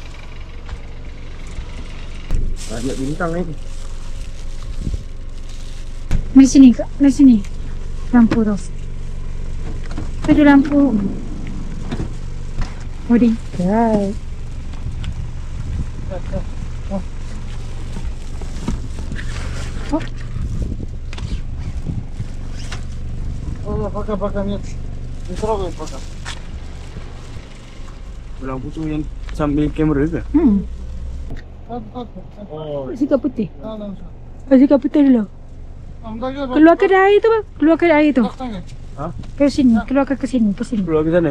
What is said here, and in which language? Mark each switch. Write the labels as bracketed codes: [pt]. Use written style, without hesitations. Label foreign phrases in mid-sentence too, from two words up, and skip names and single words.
[ms] Banyak bintang ni. Mari sini kak, mari sini. Lampu tu. Ada lampu. [en] Odi. Right. [ru] Ладно, пока, нет. Не трогай пока. [ms] Lampu tu yang sambil kamera ke? Sikap putih. [ru] Да. [ms] Sikap putih dulu. Keluarkan air tu bang. Keluarkan air tu. Ha? Ke sini. Keluarkan ke sini. Ke sini. Keluar ke sana?